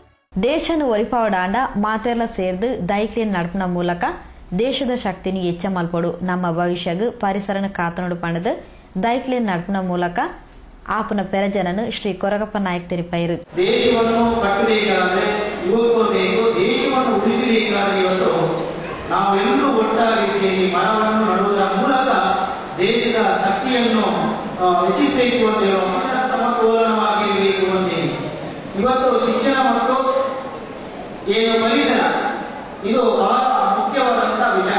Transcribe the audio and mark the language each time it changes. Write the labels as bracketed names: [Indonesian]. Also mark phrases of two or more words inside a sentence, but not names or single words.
[Tulu] ದೇಶನು ಒರಿಪಾವಡಾಂಡ ಮಾತೆರ್ಲ ಸೇರ್ದು ದೈಕ್ಲಿಯನ್ ನಡಪನ ಮೂಲಕ ದೇಶದ ಶಕ್ತಿನಿ ಹೆಚ್ಚ ಮಲ್ಪಡು ನಮ್ಮ ಭವಿಷ್ಯಗ್ ಪರಿಸರನ ಕಾತನೋಡು ಪಣದು ದೈಕ್ಲಿಯನ್ ನಡಪನ ಮೂಲಕ ಆಪನ ಪೆರಜನನು ಶ್ರೀ ಕೊರಗಪ್ಪ ನಾಯಕ್ ತೆರಿಪೈರು. [Kannada] ದೇಶವನ್ನು ಕಟ್ಟಬೇಕಾದ್ರೆ ಯುವಕರು ಬೇಕು, ದೇಶವನ್ನು ಉಳಿಸಬೇಕಾದ್ರೆ ಇವತ್ತು ನಾವೆಲ್ಲರೂ ಒಟ್ಟಾಗಿ ಸೇರಿ ಮರವನ್ನು ನಡುವುದರ ಮೂಲಕ ದೇಶದ ಶಕ್ತಿಯನ್ನು ಹೆಚ್ಚಿಸಬೇಕು ಅಂತ ಹೇಳುವ ಪರಿಸರ ಸಮತೋಲನವಾಗಿರಬೇಕು ಅಂತೇಳಿ ಇವತ್ತು ಶಿಕ್ಷಣ ಮತ್ತು ಏನು ಪರಿಸರ ಇದು ಬಹಳ ಮುಖ್ಯವಾದಂತಹ ವಿಚಾರ.